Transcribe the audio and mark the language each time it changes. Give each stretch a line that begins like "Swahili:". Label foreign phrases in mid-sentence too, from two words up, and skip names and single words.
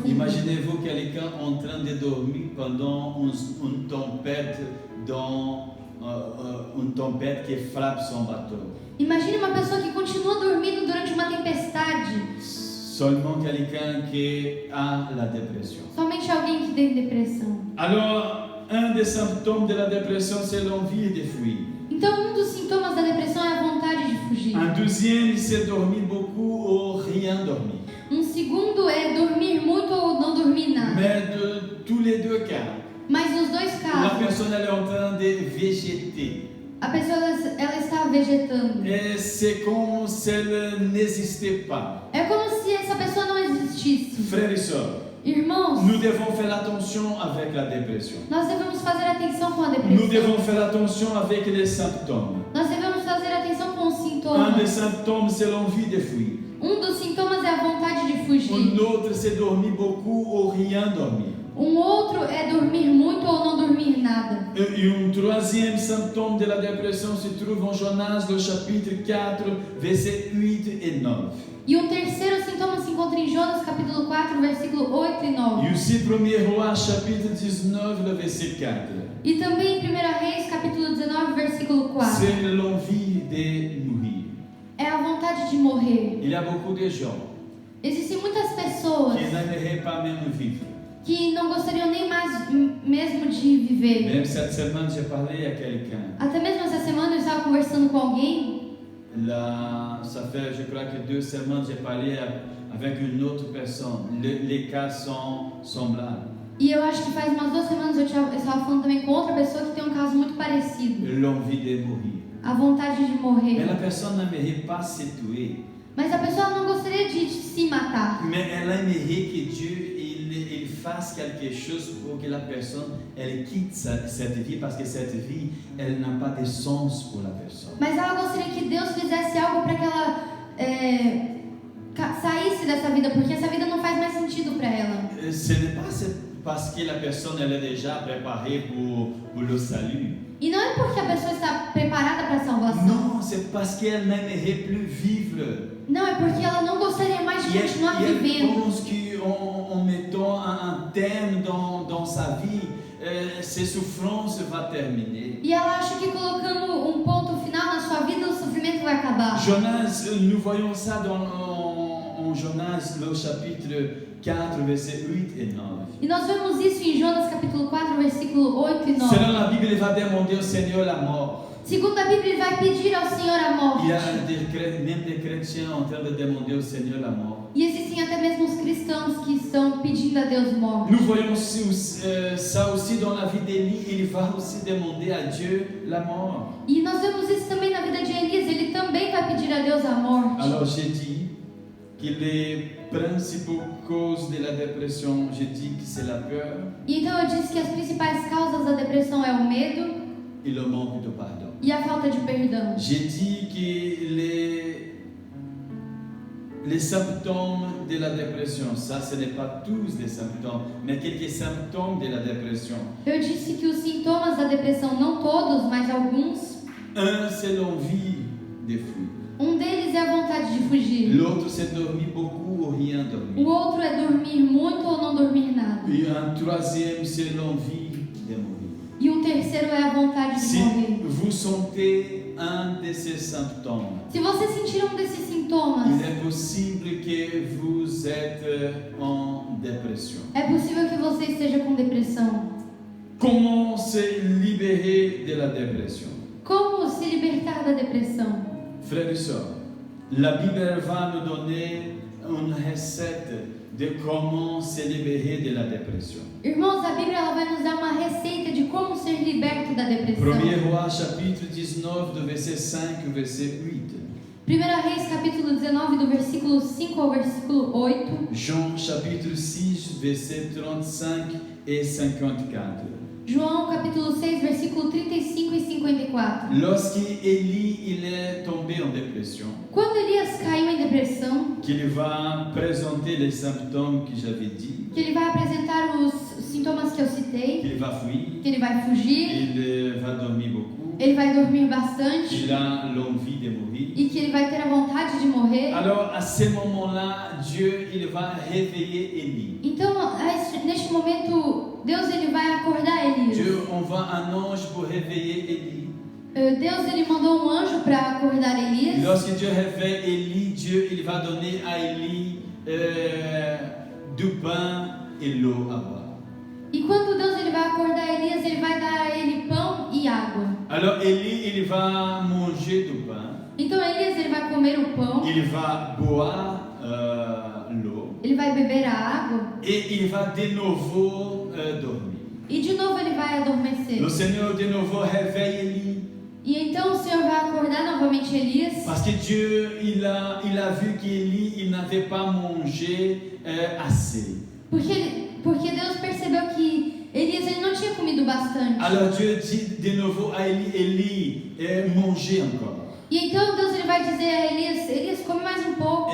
French: Imaginez-vous quelqu'un en train de dormir pendant une tempête, une tempête qui frappe son bateau.
Portuguese: Imagine uma pessoa que continua dormindo durante uma tempestade.
French: Seulement quelqu'un qui a la dépression.
Portuguese: Somente alguém que tem depressão.
French: Alors, un des symptômes de la dépression, c'est l'envie de fuir.
Portuguese: Então um dos sintomas da depressão é a vontade de fugir.
French: Un deuxième, c'est dormir beaucoup ou rien dormir.
Portuguese: Um segundo é dormir muito ou não dormir nada.
French: Mais de tous les deux cas,
Portuguese: Mas nos dois
French: la
Portuguese: casos,
French: personne elle est en train de végéter.
Portuguese: a pessoa ela está vegetando.
French: Et c'est comme si elle n'existait pas.
Portuguese: É como se essa pessoa não existisse.
French: Frères et sœurs,
Portuguese: Irmãos,
French: nous devons faire attention avec la dépression.
Portuguese: nós devemos fazer atenção com a
French: Nous
Portuguese: depressão.
French: devons faire attention avec les symptômes.
Portuguese: Nós devemos fazer atenção com os
French: Un des
Portuguese: sintomas.
French: symptômes, c'est l'envie de fuir.
Portuguese: Um dos sintomas é a vontade de
French: Un
Portuguese: fugir.
French: autre, c'est dormir beaucoup ou rien dormir.
Portuguese: Um outro é dormir muito ou não dormir nada.
French: Et un troisième symptôme de la dépression se trouve en Jonas, le chapitre 4, versets 8 et 9.
Portuguese: E um terceiro sintoma se encontra em Jonas capítulo 4, versículo 8 e 9.
French: Et aussi 1er Roi, chapitre 19, le verset 4.
Portuguese: E também em 1 Reis capítulo 19, versículo 4.
French: C'est l'envie de mourir.
Portuguese: É a vontade de morrer.
French: Il y a beaucoup de gens
Portuguese: Existem muitas pessoas
French: qui n'aimeraient pas même vivre.
Portuguese: que não gostariam nem mais mesmo de viver.
French: Même cette semaine, j'ai parlé à quelqu'un.
Portuguese: Até mesmo conversando com alguém,
French: Là, ça fait, je crois que 2 semaines, j'ai parlé avec une autre personne. Les cas sont semblables.
Portuguese: e eu acho que faz umas 2 semanas eu estava falando também com outra pessoa que tem um caso muito parecido.
French: L'envie de mourir.
Portuguese: A vontade de
French: Mais
Portuguese: morrer.
French: la personne n'aimerait pas se tuer.
Portuguese: Mas a pessoa não gostaria de se matar.
French: Mais elle aimerait que Dieu il fasse quelque chose pour que la personne elle quitte cette vie parce que cette vie elle n'a pas de sens pour la personne.
Portuguese: Mas ela gostaria que Deus fizesse algo para que ela saísse dessa vida, porque essa vida não faz mais sentido para ela.
French: Ce n'est pas parce que la personne elle est déjà préparée pour le salut.
Portuguese: E não é porque a pessoa está preparada para a salvação.
French: Non, c'est parce qu'elle n'aimerait plus vivre.
Portuguese: Não, é porque ela não gostaria mais de continuar
French: elle
Portuguese: vivendo.
French: pense qu'en mettant un terme dans sa vie, ses souffrances vont terminer.
Portuguese: E ela acha que colocando um ponto final na sua vida, o sofrimento vai acabar.
French: Jonas, nous voyons ça en Jonas, le chapitre 4, versets 8 et 9.
Portuguese: E nós vemos isso em Jonas capítulo 4, versículo 8 e 9.
French: Selon la Bible, il va demander au Seigneur la mort.
Portuguese: Segundo a Bíblia, ele vai pedir ao Senhor a morte.
French: Il y a même des chrétiens en train de demander au Seigneur la mort.
Portuguese: E existem até mesmo os cristãos que estão pedindo a Deus morte.
French: Nous voyons ça aussi dans la vie d'Élie. Il va aussi demander à Dieu la mort.
Portuguese: E nós vemos isso também na vida de Elias. Ele também vai pedir a Deus a morte.
French: Alors j'ai dit que les principaux causes de la dépression, j'ai dit que c'est la peur
Portuguese: E então eu disse que as principais causas da depressão é o medo
French: et le manque de pardon.
Portuguese: e a falta de perdão.
French: J'ai dit que les symptômes de la dépression, ça ce n'est pas tous les symptômes, mais quelques symptômes de la dépression.
Portuguese: Eu disse que os sintomas da depressão, não todos, mas alguns,
French: Un, c'est l'envie de fuir.
Portuguese: um deles é a vontade de fugir.
French: L'autre, c'est dormir beaucoup ou rien
Portuguese: O
French: dormir.
Portuguese: outro é dormir muito ou não dormir nada.
French: Et un troisième, c'est l'envie de mourir.
Portuguese: E o terceiro é a vontade de
French: Si
Portuguese: morrer.
French: vous sentez un de ces symptômes,
Portuguese: Se você sentir um desses sintomas,
French: il est possible que vous êtes en dépression.
Portuguese: é possível que você esteja com depressão.
French: Comment se libérer de la dépression?
Portuguese: Como se libertar da depressão?
French: Frères et sœurs, la Bible va nous donner une recette de comment se libérer de la dépression.
Portuguese: Irmãos, a Bíblia ela vai nos dar uma receita de como ser liberto da depressão.
French: 1er Roi, chapitre 19, de verset 5 au verset 8.
Portuguese: 1 Reis, capítulo 19, do versículo 5 ao versículo 8.
French: Jean, chapitre 6, verset 35 et 54.
Portuguese: João, capítulo 6, versículo 35 e 54.
French: Lorsque Élie il est tombé en dépression,
Portuguese: Quando Elias caiu em depressão,
French: qu'il va présenter les symptômes que j'avais dit,
Portuguese: que ele vai apresentar os sintomas que eu citei,
French: qu'il va fuir,
Portuguese: que ele vai fugir,
French: il va dormir beaucoup,
Portuguese: ele vai dormir bastante
French: qu'il a l'envie de mourir.
Portuguese: e que ele vai ter a vontade de morrer.
French: Alors à ce moment-là, Dieu il va réveiller Élie.
Portuguese: Então, neste momento, Deus ele vai acordar Elias.
French: Dieu envoie un ange pour réveiller Élie.
Portuguese: Deus ele mandou um anjo para acordar Elias.
French: Lorsque Dieu réveille Élie, Dieu il va donner à Élie du pain et l'eau à boire.
Portuguese: E quando Deus ele vai acordar Elias, ele vai dar a ele pão e água.
French: Alors Élie il va manger du pain,
Portuguese: Então Elias ele vai comer o pão,
French: il va boire l'eau
Portuguese: ele vai beber a água
French: et il va de nouveau dormir.
Portuguese: e de novo ele vai adormecer.
French: Le Seigneur de nouveau réveille Élie
Portuguese: E então o Senhor vai acordar novamente Elias,
French: parce que Dieu il a vu qu'Élie il n'avait pas mangé assez.
Portuguese: porque Deus percebeu que Elias ele não tinha comido bastante.
French: Alors Dieu dit de nouveau à Élie, Élie, mangez encore.
Portuguese: E então Deus ele vai dizer a Elias, Elias come mais um pouco.